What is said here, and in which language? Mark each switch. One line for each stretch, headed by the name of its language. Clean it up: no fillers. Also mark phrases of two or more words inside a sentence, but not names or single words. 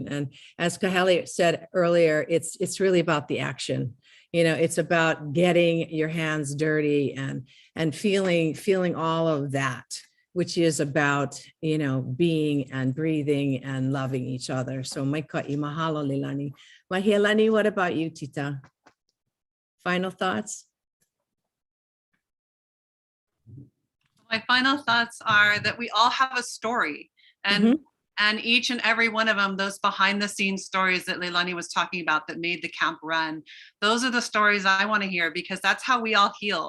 English: And as Kahele said earlier, it's really about the action. You know, it's about getting your hands dirty and feeling all of that, which is about, you know, being and breathing and loving each other. So
Hawaiian: maikaʻi, mahalo
English: Leilani. Mahialani, what about you, Tita? Final thoughts? My final thoughts are that we all have a story, and each and every one of them, those behind the scenes stories that Leilani was talking about that made the camp run, those are the stories I want to hear, because that's how we all heal.